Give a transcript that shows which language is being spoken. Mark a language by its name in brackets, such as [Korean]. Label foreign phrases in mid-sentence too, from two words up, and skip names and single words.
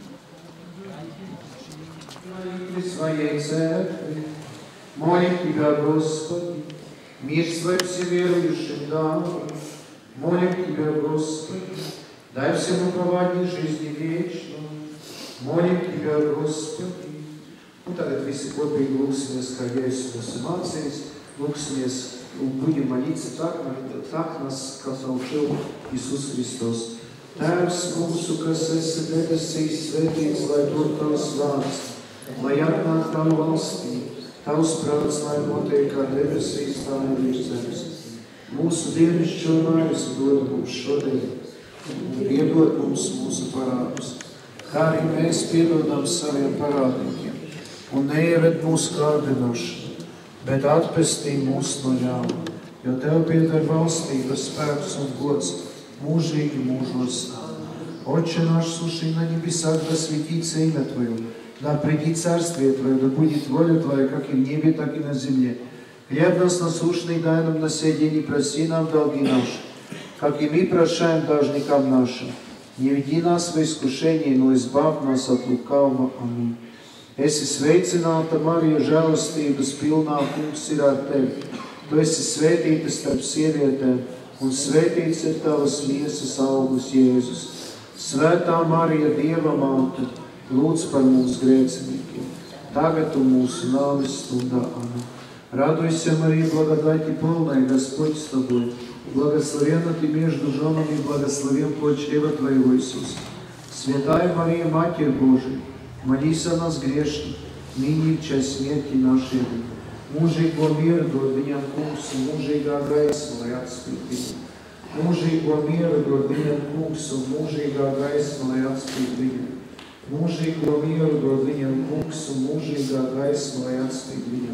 [Russian] Молим Тебя, Господи, мир Свой всеверующим дай. Молим Тебя, Господи, дай всем упование жизни вечной. Молим Тебя, Господи. [Latvian] Un tagad visi kopīgi lūksimies, kā Jēzus mūsu mācījis, lūksimies un [Russian] будем молиться так нас, как научил Иисус Христос. [Latvian] Tēvs mūsu, kas esi debesīs, svētīts, lai top tavs vārds, lai atnāk tavu valstību, tavs prāts, lai notiek kā debesīs, tā arī zemes. Mūsu dienascho maizi dod mums šodien, un piedod mums mūsu parādus, kā arī mēs piedodam saviem parādniekiem, un neieved mūsu kārdinošanu, bet atpestī mūs no ļauna, jo tev pieder valstība, spēks un gods mūžīgi mūžos. [Russian] Отче наш, сущий на небесах, да светится имя Твое, да придет царствие Твое, да будет воля Твоя, как и в небе, так и на земле. Хлеб нас насущный дай нам на сей день, и прости нам долги наши, как и мы прощаем должникам нашим. Не веди нас в искушение, но избавь нас от лукавого. Аминь. [Latvian] Esi sveicināta, Marija, žēlastības pilnā, Kungs ir ar tevi. Tu esi svētīta starp sievietēm, un svētīts ir tavas miesas augurs, Jēzus. Svētā Marija, Dieva māte, lūdz par mums grēciniekiem, tagad un mūsu nāves stundā. Amen. [Russian] Радуйся, Мария, благодати полная, Господь с тобой. Благословенна ты между женами, благословен плод чрева Твоего, Иисус. Святая Мария, Матерь Божия, молись о нас грешных, ныне и в час смерти нашей. [Latvian] Mūžīgo mieru dod viņam Kungs, un mūžīgā gaisma, lai atspīd. Mūžīgo mieru dod viņam Kungs, un mūžīgā gaisma, lai atspīd viņam. Mūžīgo mieru dod viņam Kungs, un mūžīgā gaisma, lai atspīd viņam.